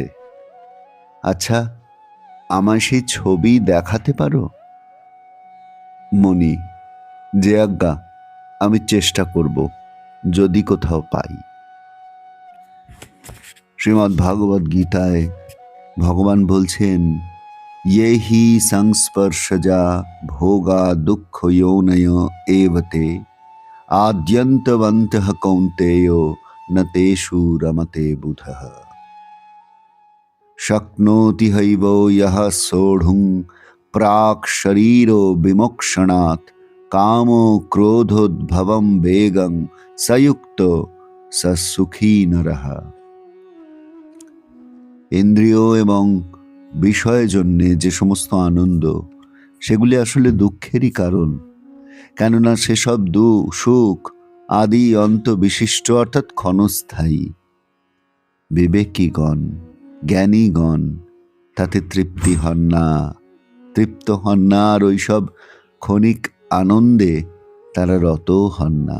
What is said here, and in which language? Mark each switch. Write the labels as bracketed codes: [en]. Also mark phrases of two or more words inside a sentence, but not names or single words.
[bn] আচ্ছা, আমায় সেই ছবি দেখাতে পারো? মনি, যে আজ্ঞা, আমি চেষ্টা করব, যদি কোথাও পাই। শ্রীমদ্ ভাগবত গীতায় ভগবান বলছেন, [sa] ये हि संस्पर्शजा भोगा दुःख योनय एवते आद्यन्तवन्तः कौन्तेयो न तेषु रमते बुधः शक्नोति हैव यः सोढुं प्राक् शरीरो विमोक्षणात् कामो क्रोधोद्भवं वेगं सयुक्तो स सुखी नरः। [bn] ইন্দ্রিয় এবং বিষয়ের জন্যে যে সমস্ত আনন্দ, সেগুলি আসলে দুঃখেরই কারণ। কেননা সেসব সুখ আদি অন্ত বিশিষ্ট, অর্থাৎ ক্ষণস্থায়ী। বিবেকীগণ, জ্ঞানীগণ তাতে তৃপ্তি হন না, তৃপ্ত হন না, আর ওইসব ক্ষণিক আনন্দে তারা রত হন না।